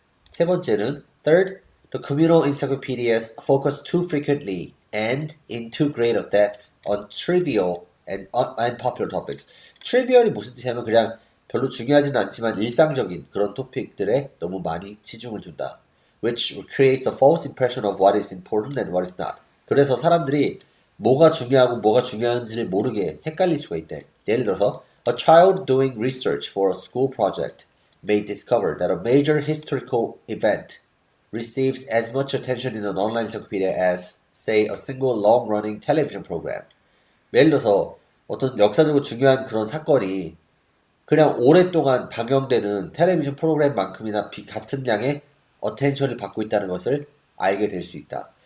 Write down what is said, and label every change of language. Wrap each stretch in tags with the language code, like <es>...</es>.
<en>세 번째는 third, the communal encyclopedias focus too frequently and in too great a depth on trivial and unpopular topics. trivial이</en> <ko>무슨 뜻이냐면 그냥 별로 중요하지는 않지만 일상적인 그런 토픽들에 너무 많이 치중을 둔다.</ko> <en>Which creates a false impression of what is important and what is not.</en> <ko>그래서 사람들이 뭐가 중요하고 뭐가 중요한지를 모르게 헷갈릴 수가 있대. 예를 들어서</ko> <en>A child doing research for a school project may discover that a major historical event receives as much attention in an online encyclopedia as, say, a single long-running television program.</en> <ko>예를 들어서 어떤 역사적으로 중요한 그런 사건이 그냥 오랫동안 방영되는 텔레비전 프로그램만큼이나 같은 양의 어텐션을 받고 있다는 것을 알게 될 수 있다.</ko>